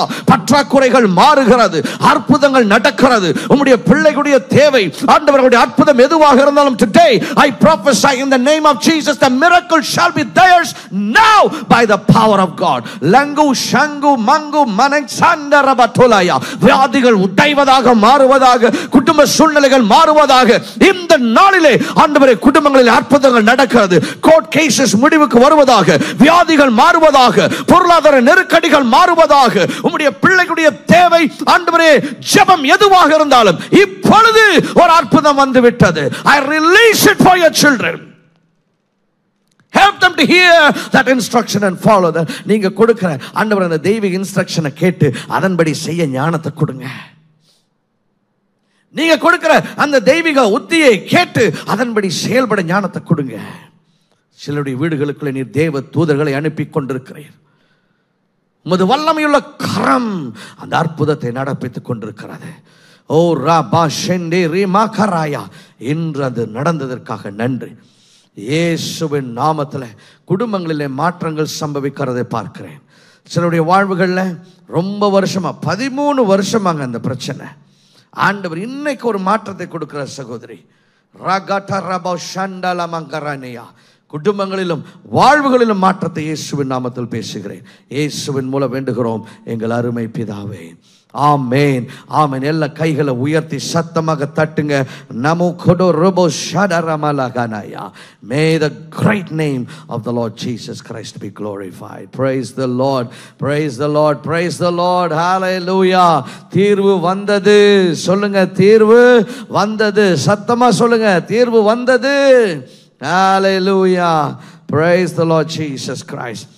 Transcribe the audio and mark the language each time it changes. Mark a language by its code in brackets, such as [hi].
[ta] பற்றாக்குறைகள் மாறுகிறது, அற்புதங்கள் நடக்கிறது. உம்முடைய பிள்ளைகளுடைய தேவை ஆண்டவருடைய அற்புதம் எதுவாக இருந்தாலும் [en] today I prophesy in the name of Jesus the miracle shall be theirs now by the power of God. [ta] லங்கு ஷங்கு மங்கு மனசந்தரபதுலயா, வியாதிகள் உடைவதாக மாறுவதாக, குடும்ப சூழ்நிலைகள் மாறுவதாக இந்த நாளிலே ஆண்டவரே குடும்பங்களில் அற்புதங்கள் நடக்கிறது. கோர்ட் கேसेस முடிவுக்கு வருவதாக, வியாதிகள் மாறுவதாக, பொருளாதார நெருக்கடிகள் மாறுவதாக, உம்முடைய பிள்ளைகளுடைய தேவை ஆண்டவரே ஜெபம் எதுவாக இருந்தாலும் இப்பொழுது ஒரு அற்புதம் வந்து விட்டது. [en] I release it for your children. Help them to hear that instruction and follow that. [ta] நீங்க கொடுக்கிற ஆண்டவரே அந்த தெய்வீக இன்ஸ்ட்ரக்ஷனை கேட்டு அதன்படி செய்ய ஞானத்தை கொடுங்க. நீங்க கொடுக்கிற அந்த தெய்வீக உத்தியை கேட்டு அதன்படி செயல்பட ஞானத்தை கொடுங்க. சிலருடைய வீடுகளுக்குள்ளே நீர் தேவ தூதர்களை அனுப்பி கொண்டிருக்கிறீர். உமது வல்லமையுள்ள கரம் அந்த அற்புதத்தை நடப்பித்துக் கொண்டிருக்கிறது. ஓ ராபா ஷெண்டே ரீமாகராயா, இன்று அது நடந்ததற்காக நன்றி. இயேசுவின் நாமத்தில் குடும்பங்களிலே மாற்றங்கள் சம்பவிக்கிறதை பார்க்கிறேன். சிலருடைய வாழ்வுகளில் ரொம்ப வருஷமா 13 வருஷமாங்க அந்த பிரச்சனை. ஆண்டவர் இன்னைக்கு ஒரு மாற்றத்தை கொடுக்கிற சகோதரி ரகட ரபா ஷண்டல மங்கரனியா, குடும்பங்களிலும் வாழ்வுகளிலும் மாற்றத்தை இயேசுவின் நாமத்தில் பேசுகிறேன். இயேசுவின் மூலம் வேண்டுகிறோம் எங்கள் அருமை பிதாவே, ஆமென் ஆமென். எல்லா கைகளை உயர்த்தி சத்தமாக தட்டுங்க. நமோ கொடோ robot ஷடரமலகனயா. [en] May the great name of the Lord Jesus Christ be glorified. Praise the Lord, praise the Lord, praise the Lord. [ta] Hallelujah. தீர்வு வந்தது சொல்லுங்க, தீர்வு வந்தது. சத்தமா சொல்லுங்க, தீர்வு வந்தது. Hallelujah. [en] Praise the Lord Jesus Christ.